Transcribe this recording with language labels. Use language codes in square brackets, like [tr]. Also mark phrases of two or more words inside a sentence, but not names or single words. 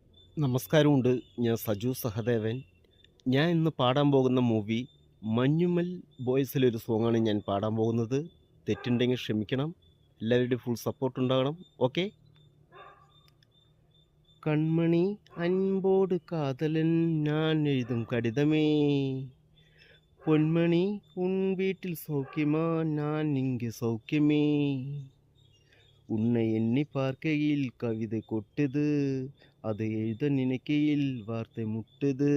[ml] നമസ്കാരമുണ്ട്. ഞാൻ സജു സഹദേവൻ. ഞാൻ ഇന്ന് പാടാൻ പോകുന്ന മൂവി മഞ്ഞുമൽ ബോയ്സിലെ ഒരു സോങ്ങാണ് ഞാൻ പാടാൻ പോകുന്നത്. തെറ്റുണ്ടെങ്കിൽ ക്ഷമിക്കണം. എല്ലാവരുടെയും ഫുൾ സപ്പോർട്ട് ഉണ്ടാകണം. ഓക്കെ. [ta] கண்மணி அன்போடு காதலன் நான் எழுதும் கடிதமே, பொன்மணி உன் வீட்டில் சௌக்கியமா, நான் இங்கு சௌக்கியமே. உன்னை எண்ணி பார்க்கையில் கவிதை கொட்டுது, அதை எழுத நினைக்கையில் வார்த்தை முட்டுது.